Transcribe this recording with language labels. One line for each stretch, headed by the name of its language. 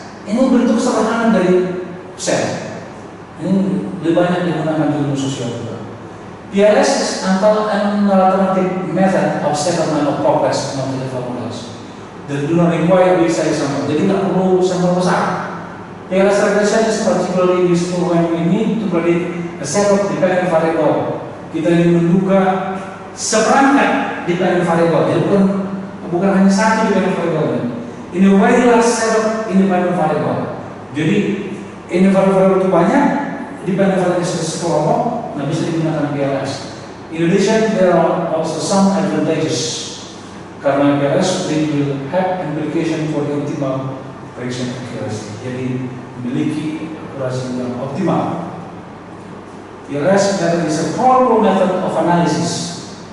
Indonesian: Ini bentuk sederhana dari sel. Ini lebih banyak digunakan di ilmu sosial juga.
English: PLS is an alternative method of settlement of complex non-trivial models. They do not require big size sample.
Indonesian: Jadi nggak perlu sampel besar.
English: PLS regression is particularly useful when we need to predict a set of dependent variable.
Indonesian: Kita ingin menduga seperangkat dependent variable. Jadi bukan hanya satu dependent variable.
English: In a very large set of independent variable.
Indonesian: Jadi independent variable itu banyak, dependent variable sekelompok. Nah, bisa digunakan PLS.
English: In addition, there are also some advantages
Indonesian: karena
English: PLS will have implication for the optimal prediction accuracy.
Indonesian: Jadi memiliki akurasi yang optimal.
English: PLS method is a powerful method of analysis.